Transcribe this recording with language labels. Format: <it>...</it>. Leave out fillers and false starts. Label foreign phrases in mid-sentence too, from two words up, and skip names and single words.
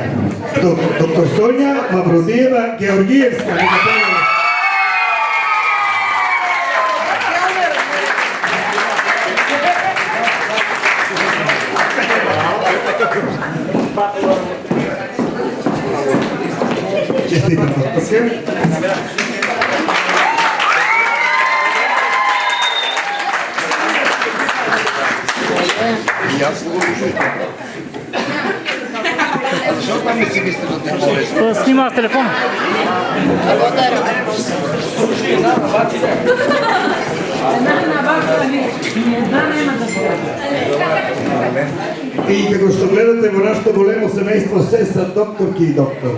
<mk>Доктор Соња Мавродиева Георгиевска. Честитам, докторке.</mk> <bg>Защо там не си мислиш за телефона? Снима с телефона.</bg> <mk>И како што гледате во нашето големо семејство, се са докторки и доктори.</mk>